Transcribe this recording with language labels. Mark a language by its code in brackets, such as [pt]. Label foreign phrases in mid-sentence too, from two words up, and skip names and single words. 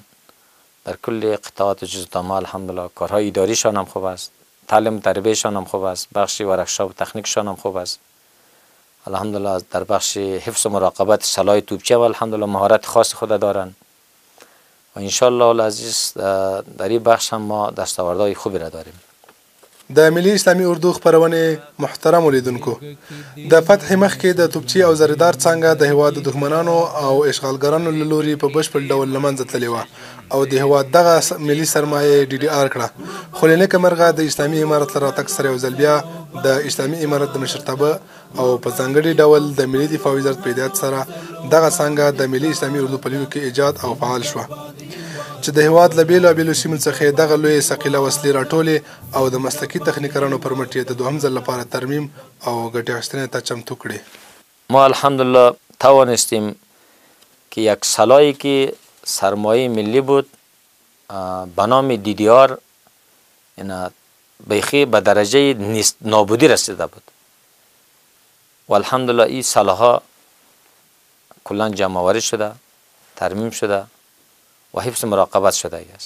[fa] در کل قطعات جزء ما الحمدلله کارهای اداریشان هم خوب است، تعلیم تربیهشان هم خوب است، بخش ورکشاپ تکنیکشان هم خوب است. الحمدلله در بخش حفظ و مراقبت سلاح توپچی هم الحمدلله مهارت خاص خود دارند و [ar] انشالله العزیز [fa] در این بخش هم ما دستاوردهای خوبی را داریم. [ps] د ملي اسلامي اردو خبرونه محترم ولیدونکو د فتح مخکې د توپچي او زریدار څنګه د هیواد د دښمنانو او اشغالګرانو له لوري په بشپړ ډول له منځه تللې وه او د هیواد دغه ملي سرمایه DDR کړه. خو له نیکه مرغه د اسلامي امارت له راتګ سره یو ځل بیا د اسلامي امارت د مشرتابه او په ځانګړي ډول د ملي دفاع وزارت په هدایت سره دغه څانګه د ملي اسلامي اردو په لیکو کې ایجاد او فعال شوه چې د هیواد له بېلابېلو سیمو څخه دغه لویې ثقیله وسلې راټولې او د مسلکي تخنیکرانو پر مټ یې د دوهم ځل لپاره ترمیم او ګټې اخیستنې ته چمتو کړې. [fa] ما الحمدلله توانستیم که یک سلاحی که سرمایه ملی بود به نام DDR اینا بیخی به درجه نابودی رسیده بود و الحمدلله این سلاح‌ها کلا جمع آوری شده، ترمیم شده و حفظ مراقبت شده است.